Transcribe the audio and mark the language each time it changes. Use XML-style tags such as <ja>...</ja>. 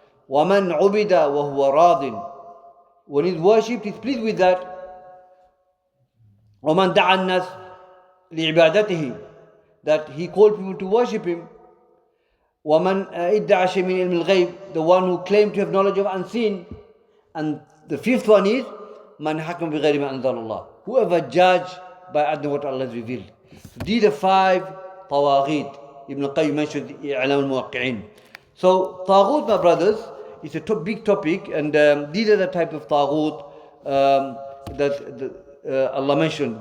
<ar>وَمَنْ عُبِدَ وَهُوَ رَاضٍ.</ar> <en>When he's worshipped, he's pleased with that.</en> <ar>وَمَنْ دَعَ النَّاسِ لِعِبَادَتِهِ.</ar> <en>That he called people to worship him.</en> <ar>وَمَنْ إِدَّعَ شَيْءٍ مِنْ عِلْمِ الْغَيْبِ.</ar> <en>The one who claimed to have knowledge of unseen. And the 5th one is,</en> <ar>مَنْ حَكَمَ بِغَيْرِ مَا أَنزَلَ اللَّهِ.</ar> <en>Whoever judged by other than what Allah has revealed. So these are 5 tawaghit. Ibn Qayyim mentioned I'lam al-Muwaqqi'in. So Taghut, my brothers, is a big topic, and these are the type of Taghut that Allah mentioned.</en>